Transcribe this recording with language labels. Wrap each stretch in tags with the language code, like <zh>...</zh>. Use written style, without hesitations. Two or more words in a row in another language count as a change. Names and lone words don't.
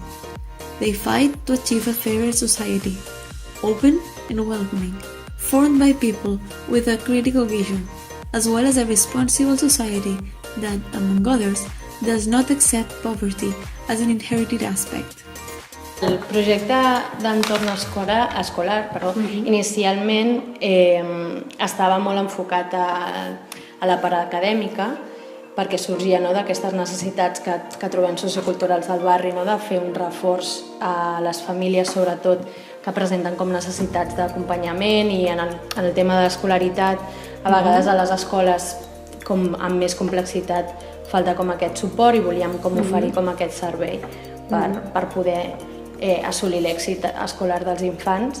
<en>They fight to achieve a fairer society, open and welcoming, formed by people with a critical vision, as well as a responsible society that, among others, does not accept poverty as an inherited aspect.</en> <ca>El projecte d'entorn escolar, inicialment estava molt enfocat a la part acadèmica, perquè sorgia d'aquestes necessitats que trobem socioculturals del barri, de fer un reforç a les famílies, sobretot, que presenten com necessitats d'acompanyament, i en el tema de l'escolaritat, a vegades a les escoles amb més complexitat falta com aquest suport, i volíem com oferir com aquest servei per poder assolir l'èxit escolar dels infants.</ca>